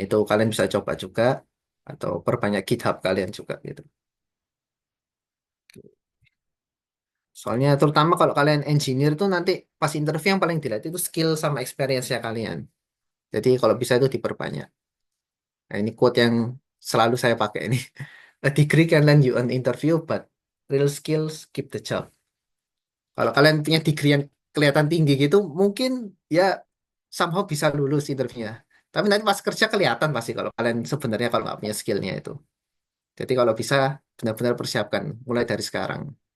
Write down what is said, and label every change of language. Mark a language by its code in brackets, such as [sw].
[id] Itu kalian bisa coba juga atau perbanyak GitHub kalian juga gitu. Soalnya terutama kalau kalian engineer itu nanti pas interview yang paling dilihat itu skill sama experience-nya kalian. Jadi kalau bisa itu diperbanyak. Nah, ini quote yang selalu saya pakai ini. [en] A degree can land you an interview, but real skills keep the job. [id] Kalau kalian punya degree yang kelihatan tinggi gitu, mungkin ya somehow bisa lulus interviewnya. Tapi nanti pas kerja kelihatan pasti kalau kalian sebenarnya kalau nggak punya skillnya itu. Jadi kalau bisa benar-benar persiapkan mulai dari sekarang.